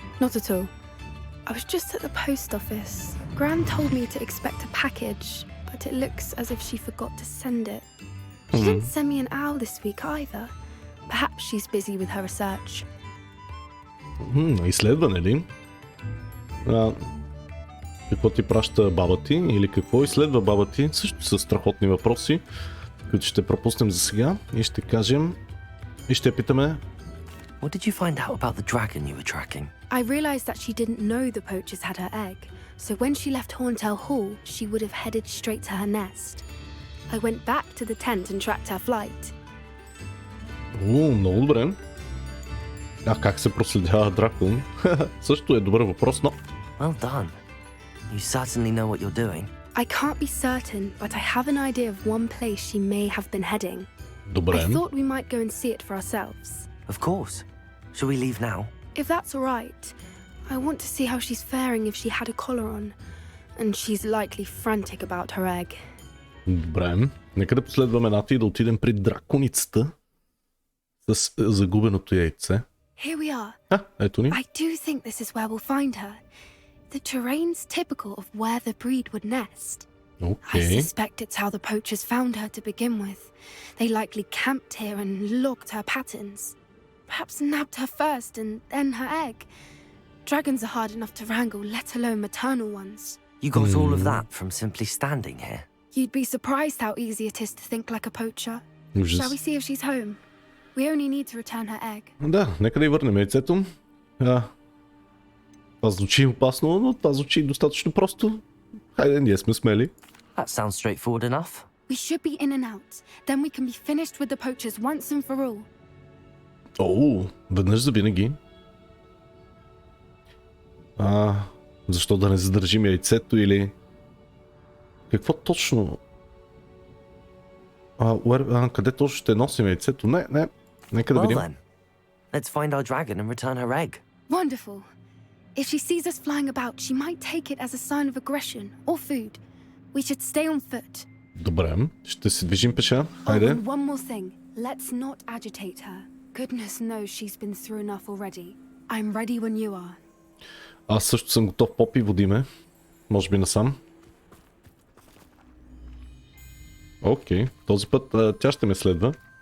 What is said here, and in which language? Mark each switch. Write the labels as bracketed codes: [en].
[en] Not at all. I was just at the post office. Gran told me to expect a package, but it looks as if she forgot to send it. She didn't send me an owl this week either. Perhaps she's busy with her research. [bg] Изследване ли? Какво ти праща баба ти или какво изследва баба ти? Също са страхотни въпроси, които ще пропуснем за сега и ще кажем и ще питаме. [en] What did you find out about the dragon you were tracking? I realized that she didn't know the poachers had her egg, so when she left Horntail Hall, she would have headed straight to her nest. I went back to the tent and tracked her flight. [bg] Много добре. Как се проследява дракон? Също е добър въпрос, но... [en] Well done. You certainly know what you're doing. I can't be certain, but I have an idea of one place she may have been heading. [bg] Добре. [en] I thought we might go and see it for ourselves. Of course. Shall we leave now? If that's all right. I want to see how she's faring if she had a collar on. And she's likely frantic about her egg. [bg] Добре. Нека да последваме Нати и да отидем при драконицата с загубеното яйце. [en] Here we are. [bg] Ето ни. [en] I do think this is where we'll find her. The terrain's typical of where the breed would nest. Okay. I suspect it's how the poachers found her to begin with. They likely camped here and logged her patterns. Perhaps nabbed her first and then her egg. Dragons are hard enough to wrangle, let alone maternal ones. You got all of that from simply standing here? You'd be surprised how easy it is to think like a poacher. Shall we see if she's home? We only need to return her egg. [bg] Да, нека да й върнем яйцето. Това звучи опасно, но това звучи достатъчно просто. Хайде, ние сме смели. [en] That sounds straightforward enough. We should be in and out. Then we can be finished with the poachers once and for all. [bg] Веднъж за винаги. Защо да не задържим яйцето или... Какво точно? Къде точно ще носим яйцето? Не. Нека да видим. [en] Well then, let's find our dragon and return her egg. Wonderful. If she sees us flying about, she might take it as a sign of aggression or food. We should stay on foot. [bg] Добре, ще се движим пеша. Хайде. [en] And one more thing. Let's not agitate her. Goodness knows she's been through enough already. I'm ready when you are. [bg] Аз също съм готов, Попи, водиме. Може би насам. Окей, този път тя ще ме следва.